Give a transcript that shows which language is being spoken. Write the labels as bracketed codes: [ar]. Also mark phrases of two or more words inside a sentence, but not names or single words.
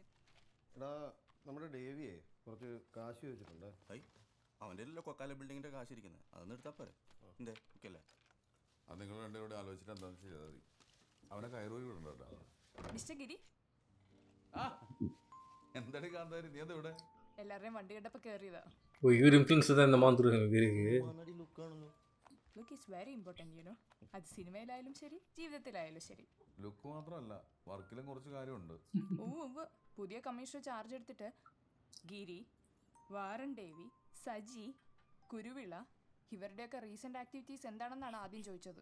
[ml] എടാ നമ്മുടെ ഡേവിയെ കുറച്ച് കാശ് ചോദിച്ചിട്ടുണ്ട്. അവൻ്റെ എല്ലാം കൊക്കാല ബിൽഡിങ്ങിൻ്റെ കാശ് ഇരിക്കുന്നത്, അതൊന്നും എടുത്താൽ പോരെ? എൻ്റെ ഓക്കെ അല്ലേ? അത് നിങ്ങൾ രണ്ടുപേരോട് ആലോചിച്ചിട്ട് എന്താണെന്ന് ചെയ്താൽ മതി. അവനെ കയറൂരി വിടണ്ട കേട്ടോ. മിസ്റ്റർ ഗിരി, എന്താടി കാന്താരി നീ എന്താ ഇവിടെ? എല്ലാവരുടെയും വണ്ടി കണ്ടപ്പോൾ കയറിയതാ. [ta] ஓ இவர் இன்ஃப்ளூன்ஸ் தான் இந்த மாதிரி இருக்கு. [en] Look is very important, you know. [ml] അത് സിനിമയിലായാലും ശരി, ജീവിതത്തിലായാലും ശരി. ലുക്ക് മാത്രമല്ല, വർക്കിലും കുറച്ച് കാര്യമുണ്ട്. പുതിയ കമ്മീഷണർ ചാർജ് എടുത്തിട്ട് ഗിരി, വാറൻ ദേവി, സജി, കുരുവിള ഇവരുടെയൊക്കെ [en] recent activities [ml] എന്താണെന്നാണ് ആദ്യം ചോദിച്ചത്.